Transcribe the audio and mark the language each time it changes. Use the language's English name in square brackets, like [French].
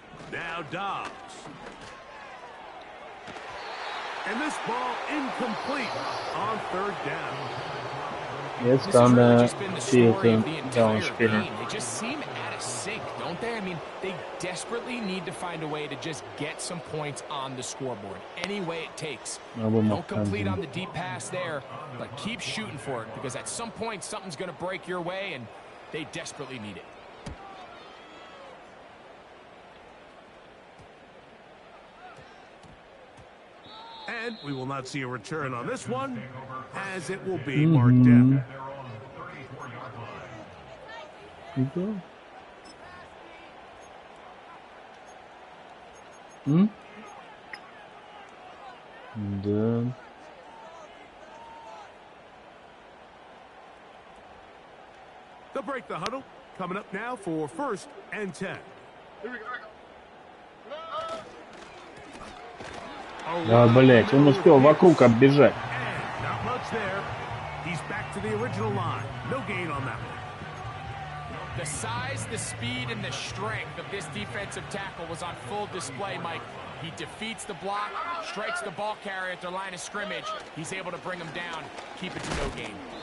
[English] Now Dobbs. And this ball incomplete on 3rd down. [German] Jetzt kann Vierten Down spielen. [English] They just seem at to sink, don't they? I mean, they desperately need to find a way to just get some points on the scoreboard, any way it takes. Don't complete on the deep pass there, but keep shooting for it, because at some point, something's going to break your way, and they desperately need it. And we will not see a return on this one, as it will be marked down. [Russian] Да. [English] They'll break the huddle. Coming up now for 1st and 10. [Russian] Да, блять, он успел вокруг оббежать. [English] Not much there. He's back to the original line. No gain on that one. The size, the speed, and the strength of this defensive tackle was on full display, Mike. He defeats the block, strikes the ball carrier at the line of scrimmage. He's able to bring him down, keep it to no gain.